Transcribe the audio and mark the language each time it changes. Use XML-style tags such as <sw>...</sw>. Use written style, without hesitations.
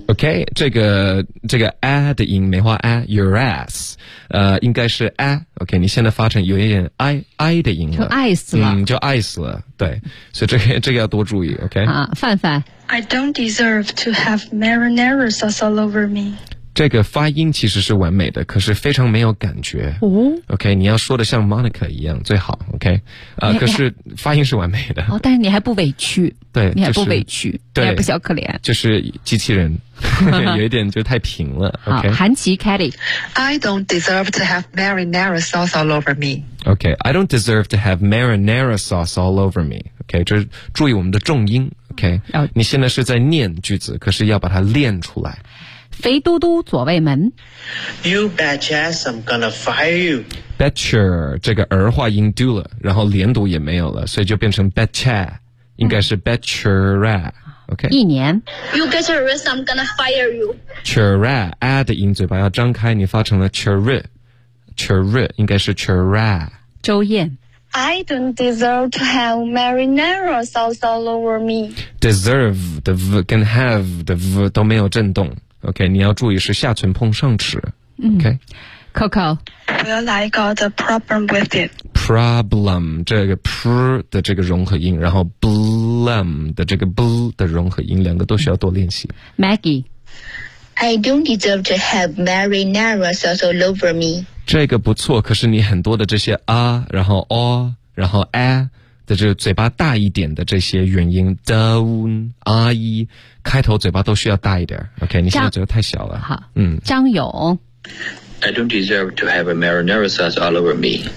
<zh>OK， 这个 a 的音梅花 a your ass， 应该是 a。 OK， 你现在发成有一点 i 的音了，就 ice 了，就 ice 了。对，所以这个要多注意。OK，啊，范范</zh> <en>，I don't deserve to have marinara sauce all over me。</en> <zh>这个发音其实是完美的，可是非常没有感觉。哦，OK， 你要说的像 Monica 一样最好。 OK， 可是发音是完美的。哦，但是你还不委屈。对，你还不委屈，就是、对，你还不小可怜。就是机器人，有一点就太平了。 OK，韩琦 ，Kelly。</zh> <en>I don't deserve to have marinara sauce all over me。 OK， I don't deserve to have marinara sauce all over me。</en> <zh>OK， 就是注意我们的重音。OK，你现在是在念句子，可是要把它练出来。肥嘟嘟左卫门</zh> <en>You bet your ass I'm gonna fire you。</en> <zh>Bet your 这个儿化音 do 了，然后连读也没有了，所以就变成 bet cha， 应该是 bet your ra。OK，一年</zh> <en>You bet your ass I'm gonna fire you。</en> <zh>Chur ra a 的音嘴巴要张开，你发成了 chur 应该是 chur ra。周燕</zh> <en>I don't deserve to have marinara sauce all over me。</en> <zh>Deserve 的 v 跟 have 的 v 都没有震动。 OK， 你要注意是下唇碰上齿。 OK，Coco，、</zh> <en>okay? Well, I got a problem with it.</en> <zh>Problem 这个 pr 的这个融合音，然后 blum 的这个 bl 的融合音，两个都需要多练习。 Maggie，</zh> <en>I don't deserve to have marinara sauce all over me.</en> <zh>这个不错，可是你很多的这些啊，然后 o， 然后 a。就是嘴巴大一点的这些元音 down i 开头嘴巴都需要大一点。OK， 你现在嘴巴太小了。好，张勇</zh> <en>I don't deserve to have a marinara sauce all over me.</en>